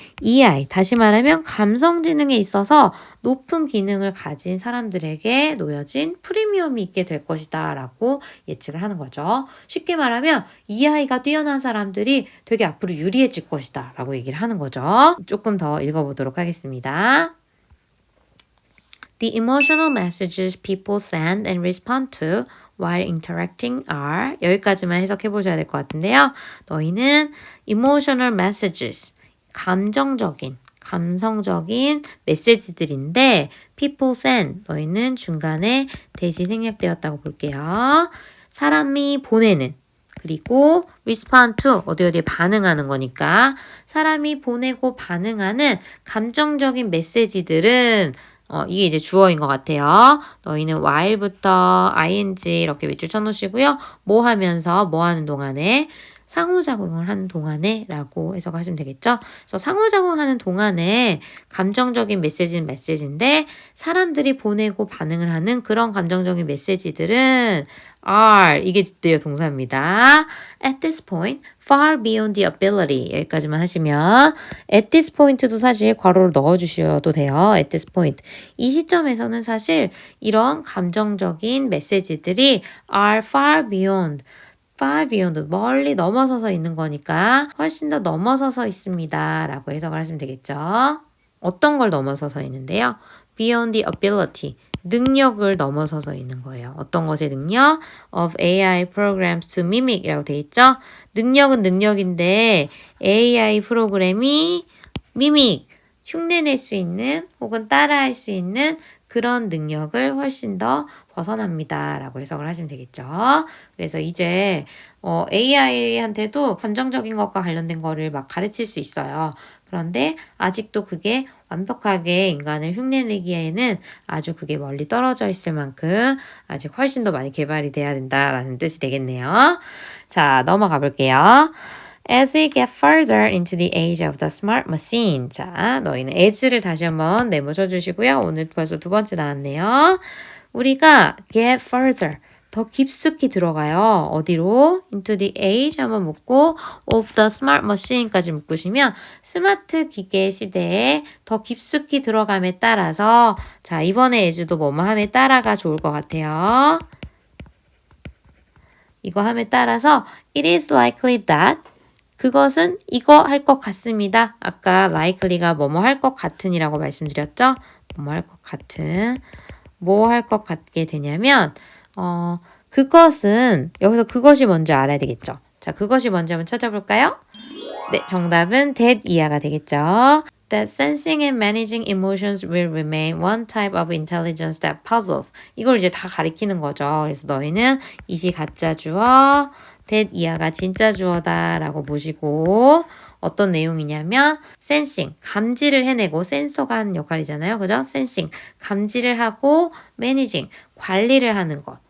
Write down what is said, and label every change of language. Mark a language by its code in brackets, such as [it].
[ko] EI, 다시 말하면 감성지능에 있어서 높은 기능을 가진 사람들에게 놓여진 프리미엄이 있게 될 것이다 라고 예측을 하는 거죠. 쉽게 말하면 EI가 뛰어난 사람들이 되게 앞으로 유리해질 것이다 라고 얘기를 하는 거죠. 조금 더 읽어보도록 하겠습니다. [en] The emotional messages people send and respond to while interacting are [ko] 여기까지만 해석해 보셔야 될 것 같은데요. 너희는 emotional messages 감정적인, 감성적인 메시지들인데 [en] people send [ko] 너희는 중간에 대시 생략되었다고 볼게요. 사람이 보내는 그리고 respond to 어디에 반응하는 거니까 사람이 보내고 반응하는 감정적인 메시지들은 이게 이제 주어인 것 같아요. 너희는 while부터 ing 이렇게 밑줄 쳐놓으시고요. 뭐 하면서 뭐 하는 동안에 상호작용을 하는 동안에 라고 해석하시면 되겠죠. 그래서 상호작용하는 동안에 감정적인 메시지는 메시지인데 사람들이 보내고 반응을 하는 그런 감정적인 메시지들은 are 이게 주대요 동사입니다. [en] At this point, far beyond the ability [ko] 여기까지만 하시면 [en] at this point도 [ko] 사실 괄호를 넣어주셔도 돼요. at this point 이 시점에서는 사실 이런 감정적인 메시지들이 [en] are far beyond [ko] 멀리 넘어서서 있는 거니까 훨씬 더 넘어서서 있습니다. 라고 해석을 하시면 되겠죠. 어떤 걸 넘어서서 있는데요? [en] Beyond the ability. [ko] 능력을 넘어서서 있는 거예요. 어떤 것의 능력? [en] Of AI programs to mimic [ko] 이라고 되어 있죠? 능력은 능력인데 AI 프로그램이 mimic, 흉내낼 수 있는 혹은 따라할 수 있는 그런 능력을 훨씬 더 벗어납니다. 라고 해석을 하시면 되겠죠. 그래서 이제 AI한테도 감정적인 것과 관련된 거를 막 가르칠 수 있어요. 그런데 아직도 그게 완벽하게 인간을 흉내내기에는 아주 그게 멀리 떨어져 있을 만큼 아직 훨씬 더 많이 개발이 돼야 된다라는 뜻이 되겠네요. 자, 넘어가 볼게요. [en] As we get further into the age of the smart machine. [ko] 자, 너희는 as를 다시 한번 네모 쳐주시고요. 오늘 벌써 두 번째 나왔네요. 우리가 [en] get further. [ko] 더 깊숙이 들어가요. 어디로? [en] Into the age [ko] 한번 묶고 [en] of the smart machine [ko] 까지 묶으시면 스마트 기계 시대에 더 깊숙이 들어감에 따라서 자, 이번에 as도 뭐뭐 함에 따라가 좋을 것 같아요. 이거 함에 따라서 [en] it is likely that [ko] 그것은 이거 할 것 같습니다. 아까 likely가 뭐뭐 할 것 같은이라고 말씀드렸죠? 뭐뭐 할 것 같은. 뭐 할 것 같게 되냐면 그것은 여기서 그것이 뭔지 알아야 되겠죠. 자, 그것이 뭔지 한번 찾아볼까요? 네, 정답은 that 이하가 되겠죠. [en] That sensing and managing emotions will remain one type of intelligence that puzzles. [ko] 이걸 이제 다 가리키는 거죠. 그래서 너희는 이시 가짜 주어, that 이하가 진짜 주어다라고 보시고 어떤 내용이냐면 sensing, 감지를 해내고 센서가 하는 역할이잖아요. 그죠? sensing, 감지를 하고 managing, 관리를 하는 것.